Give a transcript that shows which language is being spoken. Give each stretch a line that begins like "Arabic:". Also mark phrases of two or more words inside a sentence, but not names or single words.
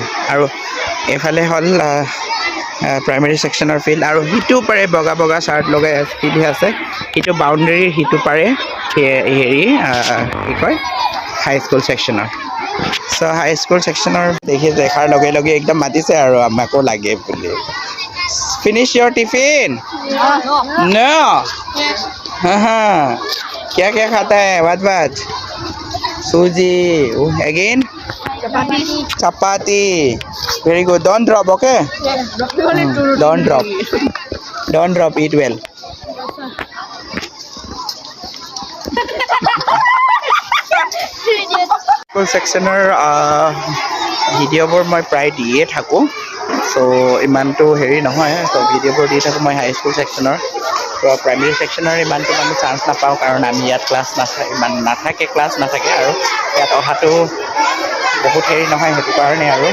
Assamese: আৰু এইফালে হ'ল
English: primary section
Assamese: ফিল্ড, আৰু সিটো পাৰে বগা চাৰ্ট লগাই পিন্ধি আছে, সিটো বাউণ্ডেৰীৰ সিটো পাৰে হেৰি কি কয়
English: high school section.
Assamese: চ'
English: high school section
Assamese: দেখাৰ লগে একদম মাতিছে আৰু আমাকো লাগে বুলি।
English: Finish your tiffin? No.
Hindi: हाँ, क्या खाता है? बात सूजी अगेन चपाती।
English: Very good, don't drop, okay? Don't drop, eat well. school section
Assamese: ভিডিঅ'বোৰ মই প্ৰায় দিয়ে থাকোঁ, চ' ইমানটো হেৰি নহয়। চ' ভিডিঅ'বোৰ দি থাকোঁ মই
English: high school section. primary section
Assamese: ইমানটো মানে চান্স নাপাওঁ, কাৰণ আমি ইয়াত ক্লাছ নাথাকে আৰু ইয়াত অহাটো বহুত হেৰি নহয়, সেইটো কাৰণে আৰু।